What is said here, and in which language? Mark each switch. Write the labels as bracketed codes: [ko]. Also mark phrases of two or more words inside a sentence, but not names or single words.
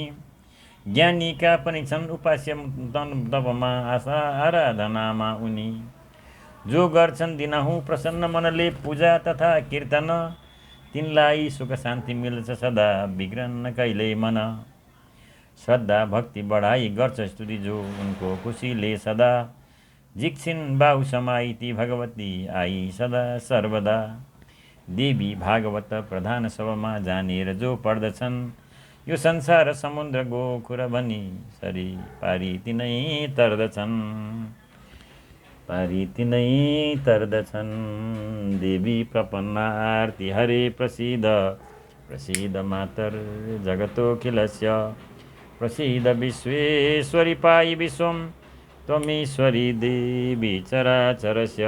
[ne] ज्ञानीका पनि छन् उपास्य तपमा, आशा आराधनामा उनी। जो गर्छन् दिनहुँ प्रसन्न मनले पूजा तथा कीर्तन, तिनलाई सुख शान्ति मिल्छ सदा, बिग्रन्न कहिल्यै मन। श्रद्धा भक्ति बढाई गर्छ स्तुति जो, उनको खुसीले सदा। जिक्छिन् बाहु समाई ती भगवती, आई सदा सर्वदा। देवी भागवत प्रधान सबमा, जानेर जो पढ्दछन्। यो संसार समुद्र गोखुर भनी, सरी पारी तिनै तर्दछन्। पारी तिनै तर्दछन्। [sa] देवी प्रपन्ना आरती हरे प्रसीद, प्रसीद मातर जगतोखिलस्य। प्रसीद विश्वेश्वरी पायि विश्वं, त्वमीश्वरी देवी चराचरस्य।